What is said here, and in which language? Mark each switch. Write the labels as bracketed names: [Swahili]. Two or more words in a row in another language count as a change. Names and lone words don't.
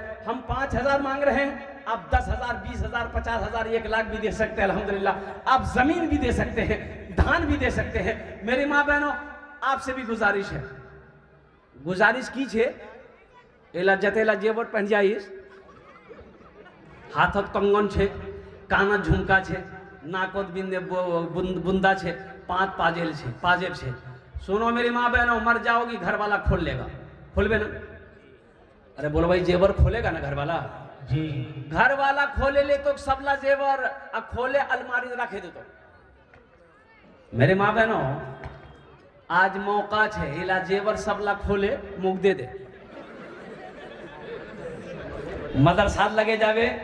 [Hindi] हम 5,000 मांग रहे हैं, आप 10,000, 20,000, 50,000, 1 लाख भी दे सकते हैं अल्हम्दुलिल्लाह। आप जमीन भी दे सकते हैं, धान भी दे सकते हैं। मेरी माँ बहनों, आपसे भी गुजारिश है, गुजारिश कीजिए, एला जतेला जेवर पहन जाइए, [Surjapuri] हाथत कंगन छे, कानत झुमका छे, नाकोत बिंदे बुंदा छे, पाँच पाजेल छे, पाजेब छे। [Hindi] सुनो मेरी माँ बहनों, मर जाओगी घर वाला खोल लेगा, खोलबे ना? अरे बोलो भाई, जेवर खोलेगा ना घर वाला जी? [Surjapuri] घर वाला खोले ले तो सबला जेवर खोले अलमारी रखे दे। [Hindi] तो मेरे माँ बहनों, आज मौका छे, इला जेवर सबला खोले मुख दे दे, मदरसा लगे जावे।